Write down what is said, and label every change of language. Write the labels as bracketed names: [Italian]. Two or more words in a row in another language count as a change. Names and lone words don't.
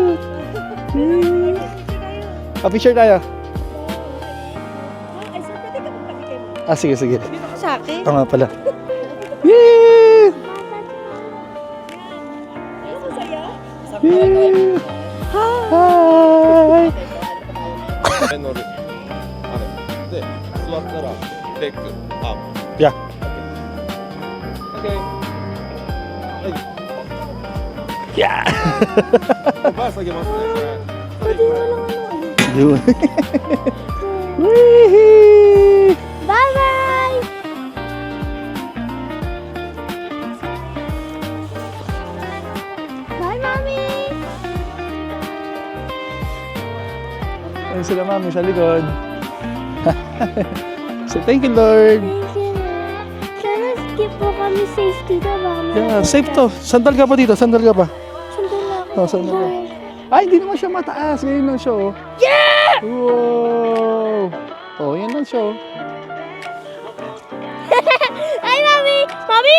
[Filipino] Picture tayo. Ay, sir, pwede ka magpakikay mo. Sige. Dito ka sa akin. Ito nga pala. Yay! Ay, sasaya. Yay! Hi! [Japanese] 乗る。で、座ったら、レッグ、アップ。 Yeah. OK。はい。 Yeah! バー下げますね、これ。 [Filipino] Pwede mo lang ano. Yun. Wee! [English] Bye-bye! Bye, Mommy! [Filipino] Ayun sila mami sa likod. [English] So thank you Lord. Thank you. [Filipino] Sana skip po kami safe dito. Baka [English] Yeah, safe to. [Filipino] Sandal ka pa dito, sandal ka pa. Sandal ako. Oh, sandal ka. Ay, hindi naman siya mataas. Ganyan lang siya, oh. Yeah! Wow! Oh, yan lang siya, oh. Ay, Mami! Mami!